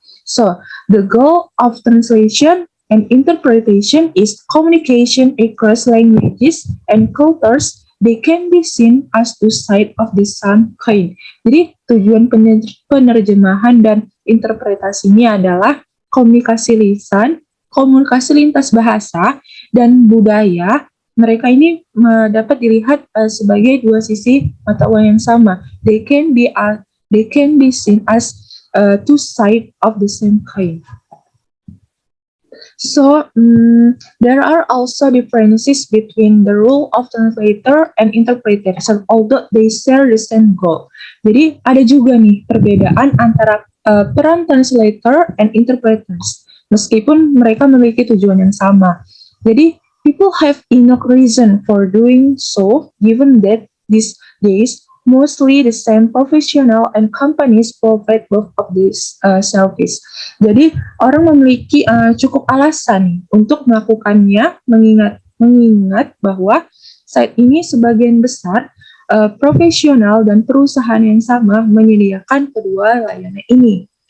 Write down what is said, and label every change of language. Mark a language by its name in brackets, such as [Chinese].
[English] So, the goal of translation and interpretation is communication across languages and cultures. They can be seen as two sides of the same coin. [Indonesian] Jadi, tujuan penerjemahan dan interpretasinya adalah komunikasi lisan, komunikasi lintas bahasa, dan budaya. Mereka ini dapat dilihat sebagai dua sisi mata uang yang sama. [English] They can be seen as two sides of the same coin. So there are also differences between the role of translator and interpreter, although they share the same goal. [Indonesian] Jadi ada juga nih perbedaan antara peran [English] translator and interpreters, [Indonesian] meskipun mereka memiliki tujuan yang sama. [English] Jadi people have enough reason for doing so, given that these days mostly the same professional and companies provide both of these service. [Indonesian] Jadi orang memiliki cukup alasan untuk melakukannya, mengingat bahwa saat ini sebagian besar profesional dan perusahaan yang sama menyediakan kedua layanan ini.